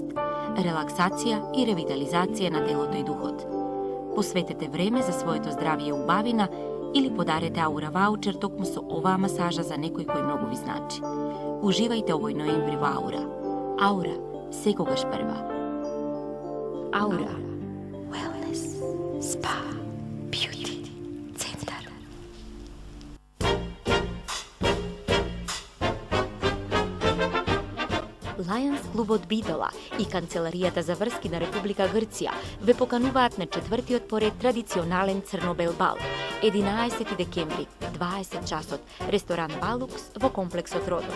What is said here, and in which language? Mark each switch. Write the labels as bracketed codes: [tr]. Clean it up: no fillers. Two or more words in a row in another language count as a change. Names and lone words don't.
[mk] Релаксација и ревитализација на телото и духот. Посветете време за своето здравје и убавина или подарете Аура ваучер токму со оваа масажа за некој кој многу ви значи. Уживајте овој ноември во Аура. Аура, секогаш прва. Аура. [en] Wellness. Spa. Beauty. [mk] Центар. Lions клубот Битола и Канцеларијата за врски на Република Грција ве покануваат на 4-тиот поред традиционален црно-бел бал, 11 декември, 20 часот, ресторан Балукс во комплексот Родон.